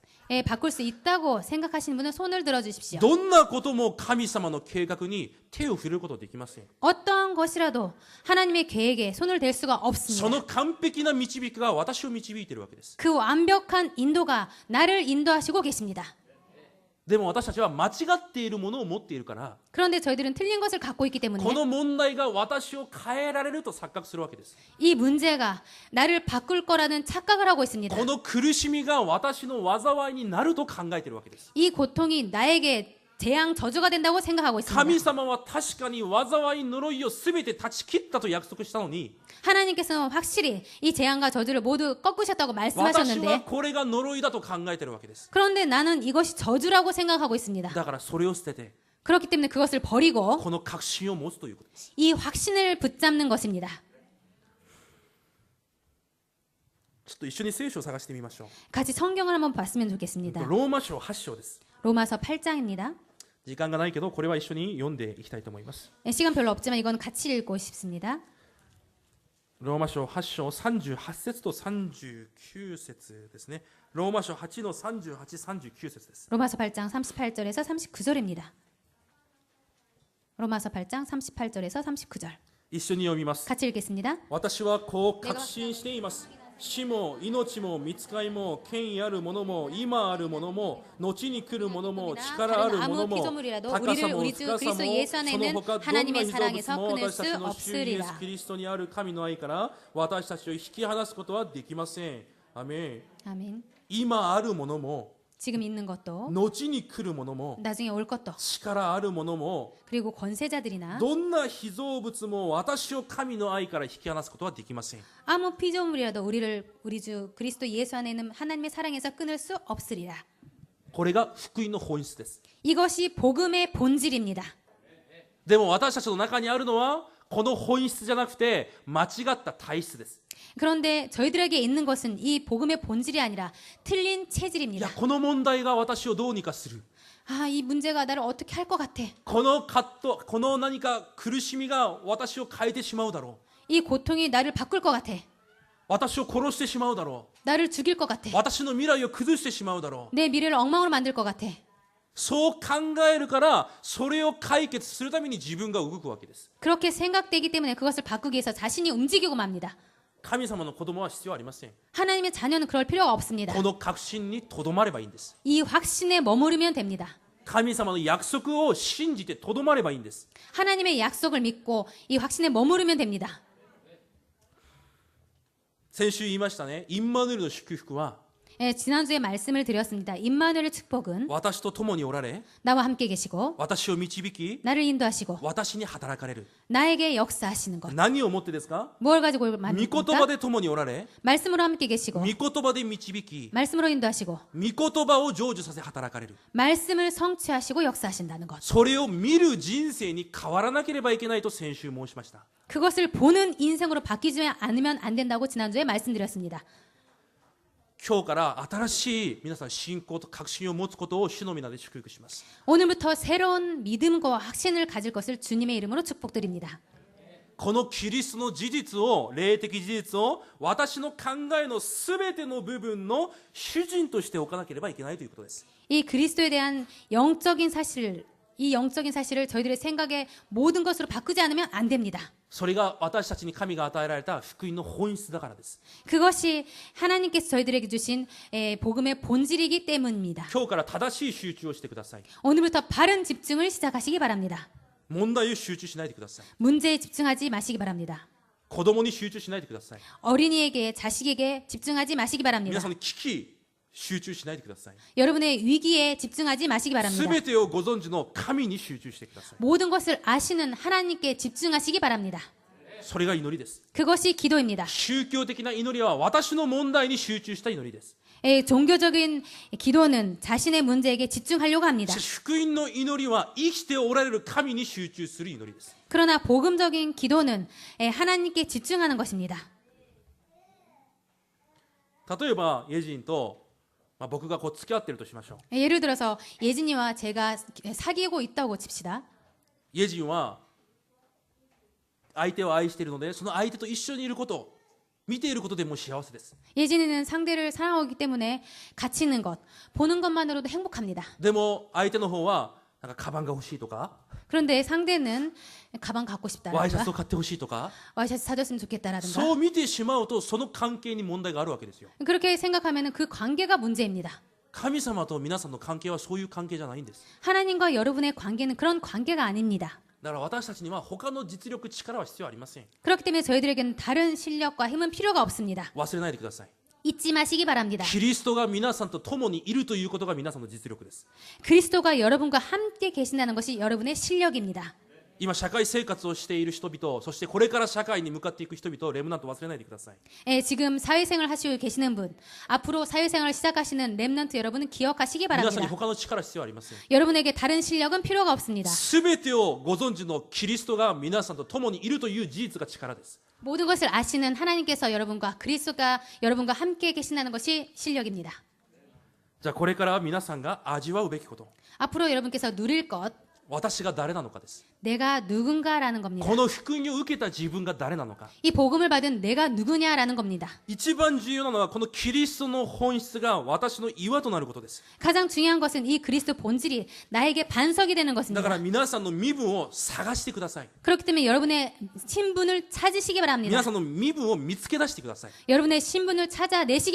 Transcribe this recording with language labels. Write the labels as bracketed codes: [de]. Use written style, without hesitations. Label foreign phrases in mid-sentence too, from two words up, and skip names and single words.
[ko] 바꿀 수 있다고 생각하시는 분은 손을 들어 주십시오. [ja] どんなことも神様の計画に手を振ることできません。 [ko] 어떤 것이라도 하나님의 계획에 손을 댈 수가 [ja] そ [ko] 없습니다. [ja] の完璧な導きが私を導いているわけです。 [ko] 그 완벽한 인도가 나를 인도하시고 계십니다. [ja] でも私たちは間違っているものを持っているから、 [ko] 그런데 저희들은 틀린 것을 갖고 있기 때문에 [ja] この問題が私を変えられると錯覚するわけです。 [ko] 이 문제가 나를 바꿀 거라는 착각을 하고 있습니다. [ja] この苦しみが私の災いになると考えているわけです。 [ko] 이 고통이 나에게 재앙 저주가 된다고 생각하고 있습니다. [ja] 神様は確かに災い呪いを全て断ち切ったと約束したのに、 [ko] 하나님께서는 확실히 이 재앙과 저주를 모두 꺾으셨다고 [ja] 私は [ko] 말씀하셨는데 [ja] これが呪いだと考えているわけです。 [ko] 그런데 나는 이것이 저주라고 생각하고 있습니다. [ja] だからそれを捨てて [ko] 그렇기 때문에 그것을 버리고 [ja] この確信を持つということです。 [ko] 이 확신을 붙잡는 것입니다. [ja] ちょっと一緒に聖書を探してみましょう。 [ko] 같이 성경을 한번 봤으면 좋겠습니다. [ja] ローマ書8章です。 [ko] 로마서 8장입니다. [ja] 時間がないけどこれは一緒に読んでいきたいと思います。 [ko] 시간 별로 없지만 이건 같이 읽고 싶습니다. [ja] ローマ書8章38節と39節ですね。ローマ書8の38、39節です。 [ko] 로마서 8장 38절에서 39절입니다. 로마서 8장 38절에서 39절. [ja] 一緒に読みます。 [ko] 같이 읽겠습니다. [ja] 私はこう確信しています。死も命も御使いも権威あるものも今あるものも後に来るものも力あるものも [ko] 피조물이라도 [ja] 高さ [ko] 우리를 [ja] も [ko] 우리 주 [ja] 深さも [ko] 그리스도 예수 안에 [ja] その [ko] 있는 [ja] 他どんな [ko] 하나님의 [ja] 被造物 [ko] 사랑에서 [ja] も [ko] 끊을 [ja] 私たち [ko] 수 [ja] の主イエス [ko] 없으리라. [ja] キリストにある神の愛から私たちを引き離すことはできません。アメン。 [ko] 아멘. [ja] 今あるものも [ko] 지금 있는 것도 [ja] 後に来るものも [ko] 나중에 올 것도 [ja] 力あるものも [ko] 그리고 권세자들이나 [ja] どんな被造物も私を神の愛から引き離すことはできません。 [ko] 아무 피조물이라도 우리 주 그리스도 예수 안에 있는 하나님의 사랑에서 끊을 수 없으리라. [ja] これが福音の本質です。 [ko] 이것이 복음의 본질입니다. [ja] でも私たちの中にあるのはこの本質じゃなくて間違った体質です。 [ko] 그런데 저희들에게 있는 것은 이 복음의 본질이 아니라 틀린 [ja] いや [ko] 체질입니다. [ja] この問題が私をどうにかする。 [ko] 아, 이 문제가 나를 어떻게 할 것 같아. [ja] この葛藤、この何か苦しみが私を変えてしまうだろう。 [ko] 이 고통이 나를 바꿀 것 같아. [ja] 私を殺してしまうだろ [ko] 나를 죽일 것 같아. [ja] う。私の未来を崩してしまうだろう。 [ko] 내 미래를 엉망으로 만들 것 같아. [ja] そう考えるからそれを解決するために自分が動くわけです。 [ko] 그렇게 생각되기 때문에 그것을 바꾸기 위해서 자신이 움직이고 맙니다. [ja] 神様の子供は必要ありません。 [ko] 하나님의 자녀는 그럴 필요가 없습니다. [ja] この確信にとどまればいいんです。 [ko] 이 확신에 머무르면 됩니다. [ja] 神様の約束を信じてとどまればいいんです。 [ko] 하나님의 약속을 믿고 이 확신에 머무르면 됩니다. [ja] 先週言いましたね。インマヌエルの祝福は [ko] 예, 지난주에 말씀을 드렸습니다. 임마누엘의 축복은 [ja] 私と共におられ [ko] 나와 함께 계시고 [ja] 私を導き [ko] 나를 인도하시고 [ja] 私に働かれる。 [ko] 나에게 역사하시는 것. [ja] 何をもってですか？ [ko] 뭘 가지고 [ja] 御言葉 [ko] 만듭니까? [ja] で共におられ [ko] 말씀으로 함께 계시고 [ja] 御言葉で導き [ko] 말씀으로 인도하시고 [ja] 御言葉を成就させ働かれる。 [ko] 말씀을 성취하시고 역사하신다는 것. [ja] それを見る人生に変わらなければいけないと先週申しました。 [ko] 그것을 보는 인생으로 바뀌지 않으면 안 된다고 지난주에 말씀드렸습니다. [ja] 今日から新しい皆さん信仰と確信を持つことを主の皆で祝福します。 [ko] 오늘부터 새로운 믿음과 확신을 가질 것을 주님의 이름으로 축복드립니다. [ja] このキリストの事実を、霊的事実を私の考えのすべての部分の主人として置かなければいけないということです。 [ko] 이 그리스도에 대한 영적인 사실, 이 영적인 사실을 저희들의 생각의 모든 것으로 바꾸지 않으면 안 됩니다. [ja] それが私たちに神が与えられた福音の本質だからです。 [ko] 그것이 하나님께서 저희들에게 주신 복음의 본질이기 때문입니다. [ja] 今日から正しい集中をしてください。 [ko] 오늘부터 바른 집중을 시작하시기 바랍니다. [ja] 問題を集中しないでください。 [ko] 문제에 집중하지 마시기 바랍니다. [ja] 子供に集中しないでください。 [ko] 어린이에게 자식에게 집중하지 마시기 [ja] 皆 [ko] 바랍니다. [ja] さんの危機集中しないでください。 [ko] 여러분의 위기에 집중하지 마시기 [ja] す [ko] 바랍니다. [ja] べてをご存知の神に集中してください。 [ko] 모든 것을 아시는 하나님께 집중하시기 바랍니다. [ja] それが祈りです。 [ko] 그것이 기도입니다. [ja] 宗教的な祈りは私の問題に集中した祈りです。 [ko] 종교적인 기도는 자신의 문제에게 집중하려고 합니다. [ja] しかし福音の祈りは生きておられる神に集中する祈りです。 [ko] 그러나 복음적인 기도는 하나님께 집중하는 것입니다. [ja] 例えばイェジンと、僕がこう付き合ってるとしましょう。 [ko] 예를 들어서 예진이와 제가 사귀고 있다고 칩시다. [ja] イェジンは相手を愛しているので、その相手と一緒にいること、見ていることでも幸せです。 [ko] 예진이는 상대를 사랑하기 때문에 같이 있는 것, 보는 것만으로도 행복합니다. [ja] でも相手の方はなんかカバンが欲しいとか、 [ko] 그런데 상대는 가방 갖고 [ja] ワイシャツ [ko] 싶다라든가 [ja] を買って欲しいとか、 [ko] 와이셔츠 사줬으면 좋겠다라든가 [ja] そう見てしまうとその関係に問題があるわけですよ。 [ko] 그렇게 생각하면 그 관계가 문제입니다. [ja] 神様と皆さんの関係はそういう関係じゃないんです。 [ko] 하나님과 여러분의 관계는 그런 관계가 아닙니다. [ja] だから私たちには他の実力、力は必要ありません。 [ko] 그렇기 때문에 저희들에게는 다른 실력과 힘은 필요가 없습니다. [ja] 忘れないでください。 [ko] 잊지 마시기 바랍니다. [ja] キリストが皆さんと共にいるということが皆さんの実力です。 [ko] 그리스도가 여러분과 함께 계신다는 것이 여러분의 실력입니다. [ja] 今社会生活をしている人々、そしてこれから社会に向かっていく人々、レムナント忘れないでください。 [ko] 지금 사회생활 하시고 계시는 분, 앞으로 사회생활 시작하시는 렘넌트 여러분은 기억하시기 [ja] 皆さんに [ko] 바랍니다. [ja] 他の力必要ありません。 [ko] 여러분에게 다른 실력은 필요가 없습니다. [ja] すべてをご存知のキリストが皆さんと共にいるという事実が力です。 [ko] 모든 것을 아시는 하나님께서 여러분과 그리스도가 여러분과 함께 계신다는 것이 실력입니다. [ja] じゃあこれから皆さんが味わうべきこと、 [ko] 앞으로 여러분께서 누릴 것, [ja] 私が誰なのかです。 [ko] 내가 누군가라는 겁니다. [ja] この福音を受けた自分が誰なのか。 [ko] 이 복음을 받은 내가 누구냐라는 겁니다. [ja] 一番重要なのはこのキリストの本質が私の岩となることです。 [ko] 가장 중요한 것은 이 그리스도 본질이 나에게 반석이 되는 [ja] だから [ko] 것입니다. [ja] 皆さんの身分を探してください。 [ko] 그렇기 때문에 여러분의 신분을 찾으시기 바랍니다. [ja] 皆さんの身分を見つけ出してください。 [ko] 여러분의 신분을 찾아내시기